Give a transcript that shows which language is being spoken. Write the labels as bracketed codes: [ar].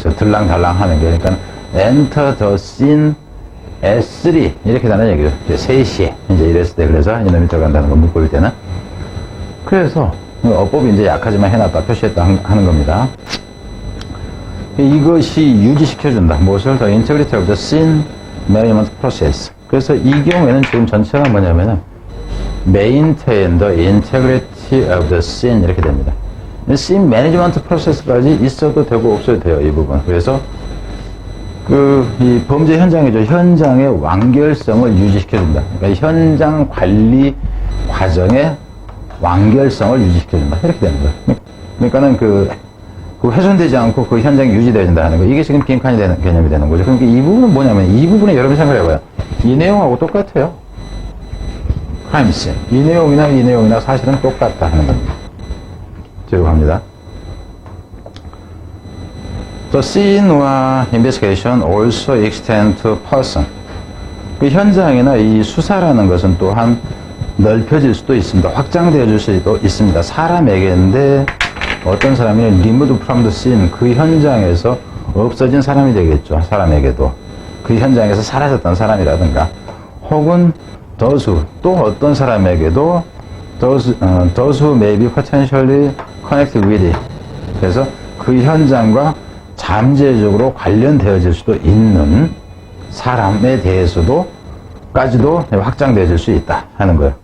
[ko] 그래서 들랑달랑 하는 게 그러니까 [en] enter the scene at 3 [ko] 이렇게 되는 얘기죠. 3시에 이제 이랬을 때 그래서 이놈이 들어간다는 거 문법일 때는 그래서 어법이 이제 약하지만 해놨다 표시했다 하는 겁니다. 이것이 유지시켜준다. 무엇을? [en] The integrity of the scene management process. [ko] 그래서 이 경우에는 지금 전체가 뭐냐면은 [en] maintain the integrity of the scene [ko] 이렇게 됩니다. [en] scene management process [ko] 까지 있어도 되고 없어도 돼요. 이 부분. 그래서 이 범죄 현장이죠. 현장의 완결성을 유지시켜준다. 그러니까 현장 관리 과정의 완결성을 유지시켜준다. 이렇게 되는 거예요. 그러니까는 그 훼손되지 않고 그 현장이 유지되어진다 하는 거. 이게 지금 빈칸이 되는 개념이 되는 거죠. 그러니까 이 부분은 뭐냐면 이 부분에 여러분이 생각해봐요. 이 내용하고 똑같아요. crime scene. 이 내용이나 사실은 똑같다 하는 겁니다. 제목합니다. [en] The scene or investigation also extend to person. [ko] 그 현장이나 이 수사라는 것은 또한 넓혀질 수도 있습니다. 확장되어질 수도 있습니다. 사람에게인데 어떤 사람이 [en] removed from the scene [ko] 그 현장에서 없어진 사람이 되겠죠. 사람에게도 그 현장에서 사라졌던 사람이라든가 혹은 [en] those who 또 어떤 사람에게도 those who may be potentially connected with it [ko] 그래서 그 현장과 잠재적으로 관련되어질 수도 있는 사람에 대해서도 까지도 확장되어질 수 있다 하는 거예요.